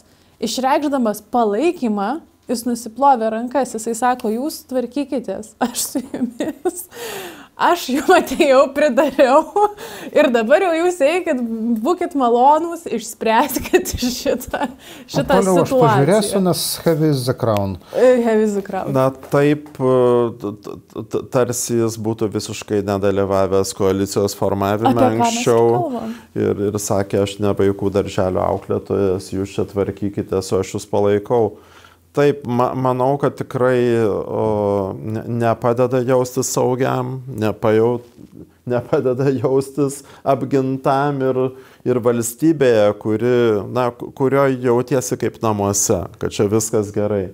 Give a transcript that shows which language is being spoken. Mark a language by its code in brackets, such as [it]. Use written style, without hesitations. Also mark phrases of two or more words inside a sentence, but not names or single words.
[lt] Išreikšdamas palaikymą, jis nusiplovė rankas, jisai sako, jūs tvarkykitės, aš su jumis, aš jums atėjau, pridariau ir dabar jau jūs eikit, būkit malonūs, išspręskit šitą situaciją. Aš pažiūrėsiu, nes [en] heavy is the crown. Heavy is the crown. [lt] Na taip, tarsi jis būtų visiškai nedalyvavęs koalicijos formavime anksčiau ir sakė, aš ne vaikų darželio auklėtojas, jūs čia tvarkykitės, o aš jūs palaikau. Taip, manau, kad tikrai nepadeda jaustis saugiam, nepadeda jaustis apgintam ir valstybėje, kurioje jautiesi kaip namuose, kad čia viskas gerai.